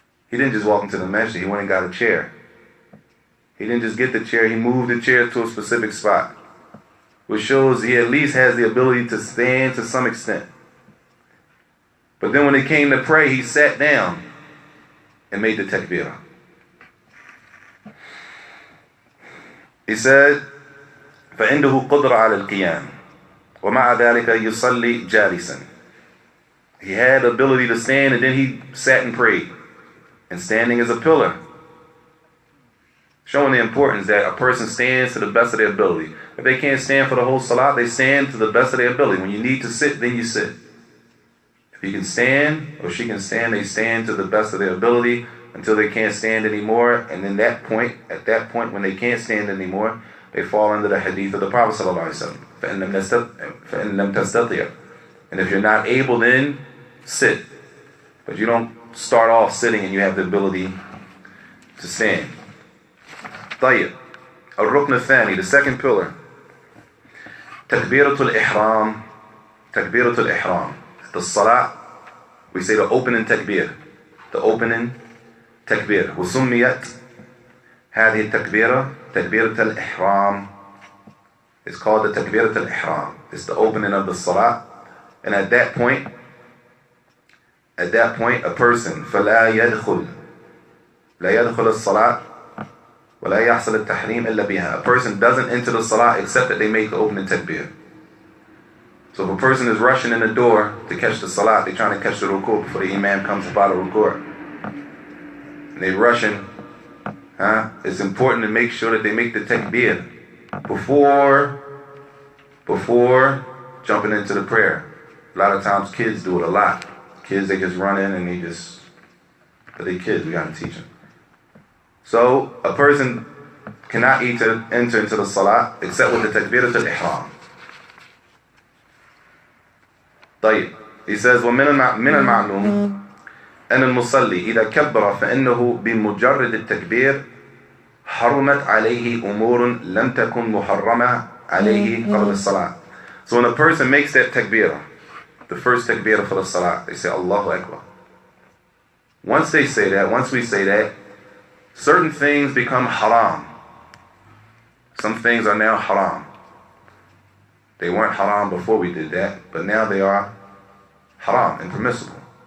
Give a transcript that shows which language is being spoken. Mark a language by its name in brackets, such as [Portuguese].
[English] He didn't just walk into the masjid, he went and got a chair. He didn't just get the chair, he moved the chair to a specific spot, which shows he at least has the ability to stand to some extent. But then when it came to pray, he sat down and made the takbirah. He said, [Arabic] فَإِنَّهُ قُدْرَ عَلَى الْقِيَامِ وَمَعَ ذَلِكَ يُصَلِّي جَالِسًا. [English] He had the ability to stand, and then he sat and prayed. And standing is a pillar, showing the importance that a person stands to the best of their ability. If they can't stand for the whole salat, they stand to the best of their ability. When you need to sit, then you sit. If you can stand, or she can stand, they stand to the best of their ability until they can't stand anymore. And then at that point, when they can't stand anymore, they fall under the hadith of the Prophet ﷺ. [Arabic] فَإِن لَمْ تَسْتَطِعْ. [English] And if you're not able, then sit. But you don't start off sitting and you have the ability to stand. [Arabic] طيب. الركن الثاني, [English] the second pillar. [Arabic] تكبيرة الإحرام. تكبيرة الإحرام. [English] The salat, we say the opening takbir. The opening takbir. [Arabic] وسميت هذه التكبيرة تكبيرة الإحرام. [English] It's called the تكبيرة الإحرام. It's the opening of the salat. And at that point, a person [Arabic] فلا يدخل الصلاة ولا يحصل التحريم إلا بها. [English] A person doesn't enter the salat except that they make the opening takbir. So if a person is rushing in the door to catch the salat, they're trying to catch the ruku' before the imam comes up out of ruku', and they're rushing, it's important to make sure that they make the takbir before jumping into the prayer. A lot of times kids do it a lot. Kids, they just run in and but they kids, we gotta teach them. So a person cannot enter into the salat except with the takbiratul ihram. [Arabic] طيب. [English] He says [Arabic] ومن المعلوم أن المصلي إذا كبر فإنه بمجرد التكبير حرمت عليه أمور لم تكن محرمة عليه قبل الصلاة. [English] So when a person makes that takbirah, the first takbirah for the salah, they say Allahu Akbar. Once they say that, once we say that, certain things become haram. Some things are now haram. They weren't haram before we did that, but now they are haram, impermissible.